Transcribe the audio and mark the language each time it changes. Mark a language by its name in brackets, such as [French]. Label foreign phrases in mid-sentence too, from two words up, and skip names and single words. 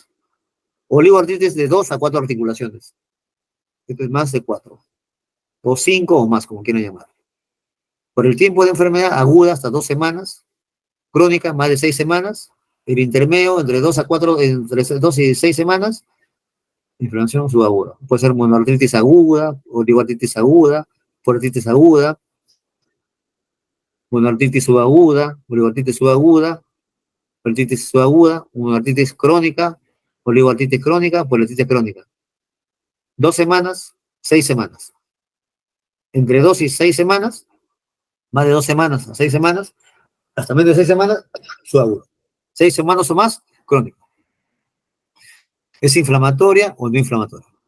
[Spanish] Oligoartritis de 2 a 4 articulaciones. Esto es más de 4, o 5 o más, como quieran llamar. Por el tiempo de enfermedad aguda hasta 2 semanas, crónica más de 6 semanas, el intermedio entre 2 a 4, entre 2 y 6 semanas, inflamación subaguda. Puede ser monoartritis aguda, oligoartritis aguda, poliartritis aguda, monoartritis subaguda, oligoartritis subaguda, poliartritis subaguda, monoartritis crónica, oligoartritis crónica, poliartritis crónica. 2 semanas, 6 semanas. Entre 2 y 6 semanas, más de 2 semanas a 6 semanas, hasta menos de 6 semanas, subaguda. 6 semanas o más, crónica. ¿Es inflamatoria o no inflamatoria?